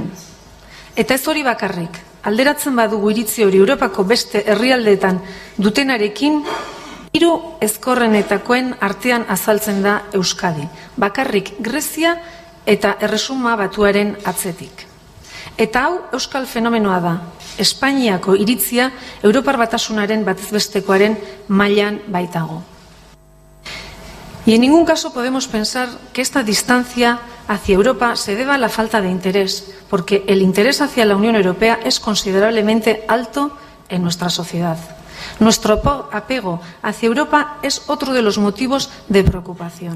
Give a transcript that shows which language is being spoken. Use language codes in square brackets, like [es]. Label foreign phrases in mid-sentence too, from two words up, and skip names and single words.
[eu] Eta ez hori bakarrik, alderatzen badugu iritzi hori Europako beste herrialdeetan dutenarekin, 3 ezkorrenetakoen artean azaltzen da Euskadi, bakarrik Grezia eta Erresuma Batuaren atzetik. Eta hau euskal fenomenoa da, Espainiako iritzia Europar Batasunaren batezbestekoaren mailan baitago. [es] Y en ningún caso podemos pensar que esta distancia hacia Europa se deba a la falta de interés, porque el interés hacia la Unión Europea es considerablemente alto en nuestra sociedad. Nuestro apego hacia Europa es otro de los motivos de preocupación.